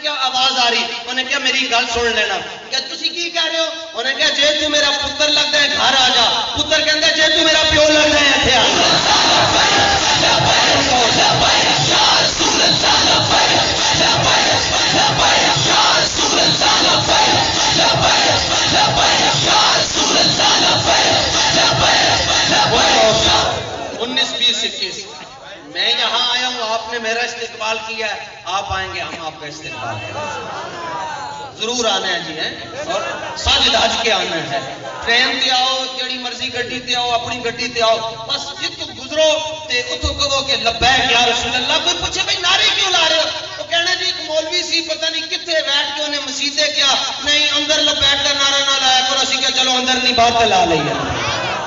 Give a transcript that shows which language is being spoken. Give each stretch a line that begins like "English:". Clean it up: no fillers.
Punjabi: کیا آواز آ رہی, انہیں کیا میری گل سن لینا, کیا تسی کی کہہ رہے ہو؟ انہیں کیا جے تو میرا پتر لگتا ہے گھر آ جا, پتر کہندا جے تو میرا پیو لگتا ہے ایتھے آ جا.
Urdu: انیس بیس اکیس میں یہاں آیا ہوں, آپ نے میرا استقبال کیا ہے, آپ آئیں گے ہم آپ کا استقبال کریں گے. ضرور آنا ہے جی, ہیں اور سج دھج کے آنا ہے.
Punjabi: ٹرین تے آؤ, جڑی مرضی گڈی تے آؤ, اپنی گڈی تے آؤ, بس جتوں گزرو تے اتوں کہو کہ لبیک یا رسول اللہ. کوئی پوچھے بھائی نعرے کیوں لا رہے ہو, تو کہنا جی ایک مولوی سی پتہ نہیں کتنے بیٹھ کے انہیں مسیطے کیا نہیں اندر لبیک کا نعرہ نہ لایا کرو, اسی کیا چلو اندر نہیں باہر تے لا لئیے.